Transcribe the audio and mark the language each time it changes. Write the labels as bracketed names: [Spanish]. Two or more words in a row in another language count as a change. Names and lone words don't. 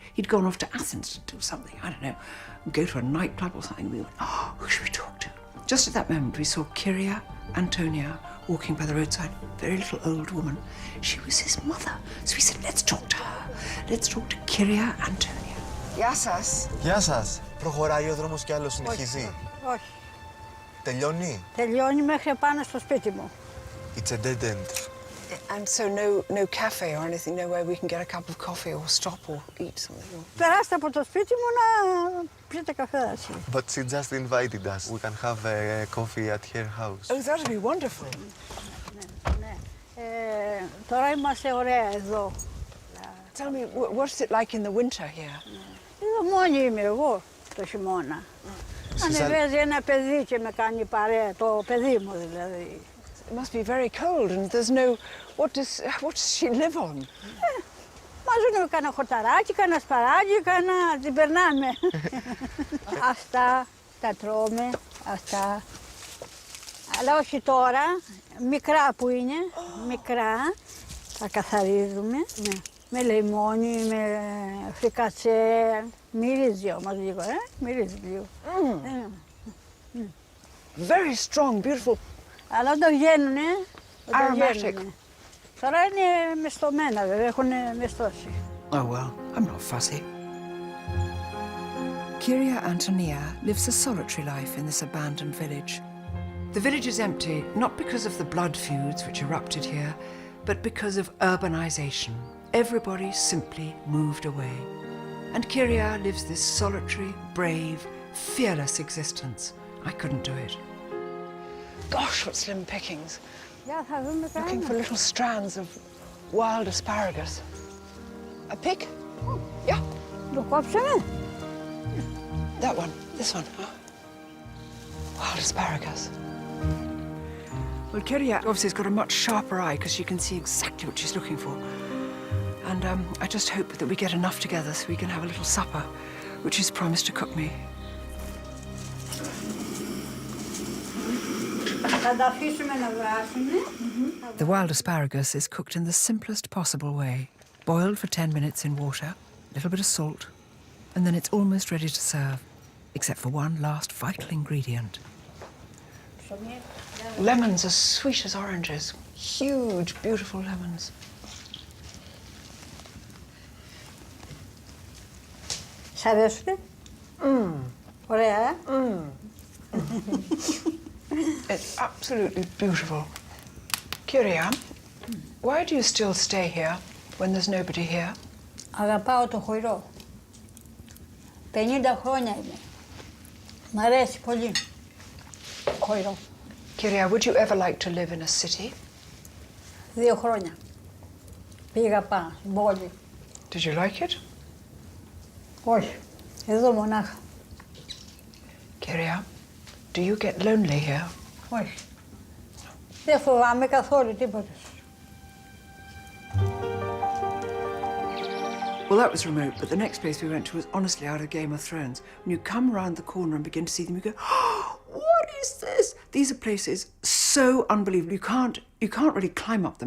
[English] He'd gone off to Athens to do something, I don't know, go to a nightclub or something. We went, oh, who should we talk to? Just at that moment, we saw Kyria Antonia walking by the roadside, very little old woman. She was his mother. So we said, let's talk to her. Let's talk to Kyria Antonia. [Greek] Γεια σας. Γεια σας. Προχωράει ο δρόμος κι άλλο συνεχίζει. Όχι. Τελειώνει. Τελειώνει μέχρι πάνω στο σπίτι μου. [English] It's a dead end. And so no cafe or anything, nowhere we can get a cup of coffee or stop or eat something. [Greek] Περάστε από το σπίτι μου να πιείτε καφέδαση. [English] But she just invited us. We can have a coffee at her house. Oh, that would be wonderful. [Greek] Ναι. Τώρα είμαστε ωραία εδώ. [English] Tell me, what's it like in the winter here? [Greek] Εδώ μόνη είμαι εγώ το χειμώνα. Ανεβαίνει ένα παιδί και με κάνει παρέα, το παιδί μου δηλαδή. [English] It must be very cold and there's no... What does she live on? [Greek] Μαζούνε κάνα χορταράκι, κάνα σπαράκι, την περνάμε. Αυτά τα τρώμε, αυτά. Αλλά όχι τώρα, μικρά που είναι, μικρά. Τα καθαρίζουμε με λεμόνι, με φρικατσέ. Μυρίζει όμως λίγο, μυρίζει λίγο. [English] Very strong, beautiful. [Greek] Αλλά όταν βγαίνουνε, [English] Aromatic. [Greek] Τώρα είναι μεστομένα βέβαια, έχουν μεστώσει. [English] Oh well, I'm not fussy. Kyria Antonia lives a solitary life in this abandoned village. The village is empty, not because of the blood feuds which erupted here, but because of urbanization. Everybody simply moved away. And Kyria lives this solitary, brave, fearless existence. I couldn't do it. Gosh, what slim pickings. [Greek] Για θα δούμε [English] Looking for little strands of wild asparagus. A pick? Yeah, [Greek] Το κόψαμε. [English] that one, this one. Wild asparagus. Well, Kyria obviously has got a much sharper eye because she can see exactly what she's looking for. And I just hope that we get enough together so we can have a little supper, which she's promised to cook me. [Greek] Θα τα αφήσουμε να βράσουμε. [English] The wild asparagus is cooked in the simplest possible way. Boiled for 10 minutes in water, a little bit of salt, and then it's almost ready to serve, except for one last vital ingredient. Lemons as sweet as oranges. Huge, beautiful lemons. [Greek] Σ' αρέσουνε? Ωραία, [English] It's absolutely beautiful. Kyria, why do you still stay here when there's nobody here? [Greek] Αγαπάω το χωρό. 50 χρόνια είμαι. Μ' αρέσει πολύ. Χοϊρό. [English] Kyria, would you ever like to live in a city? [Greek] 2 χρόνια. Πήγα πάνω στην πόλη. [English] Did you like it? [Greek] Όχι. Εδώ μονάχα. [English] Kyria, do you get lonely here? [Greek] Όχι. Δεν φοβάμαι καθόλου τίποτα. [English] Well, that was remote, but the next place we went to was honestly out of Game of Thrones. When you come around the corner and begin to see them, you go, oh, what is this? These are places so unbelievable. You can't really climb up them.